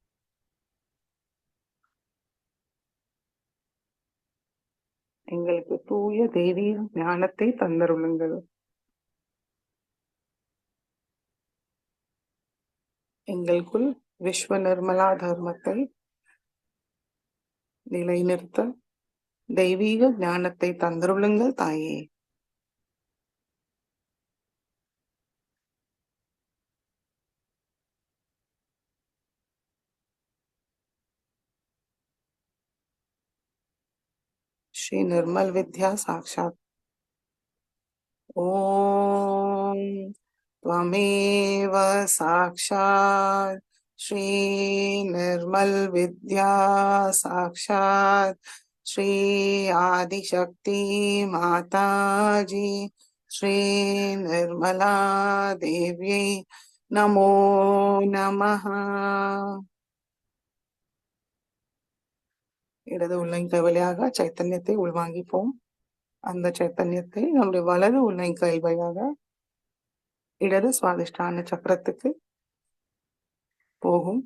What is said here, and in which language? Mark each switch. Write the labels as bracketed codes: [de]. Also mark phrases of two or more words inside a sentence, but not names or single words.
[ta] எங்களுக்கு தூய தெய்வீக ஞானத்தை தந்தருளுங்கள். எங்களுக்குள் விஸ்வ நிர்மலா தர்மத்தை நிலைநிறுத்த தெய்வீக ஞானத்தை தந்தருளுங்கள் தாயே. [sa] श्री निर्मल विद्या साक्षात. ओम त्वमेव साक्षात् श्री निर्मल विद्या साक्षात् श्री आदिशक्ति माता जी श्री निर्मला देव्यै नमो नमः. [ta] இடது உள்ளங்கை வழியாக சைத்தன்யத்தை உள்வாங்கிப்போம். அந்த சைத்தன்யத்தை நம்முடைய வலது உள்ளங்கை வழியாக இடது சுவாதிஷ்டான சக்கரத்துக்கு போகும்.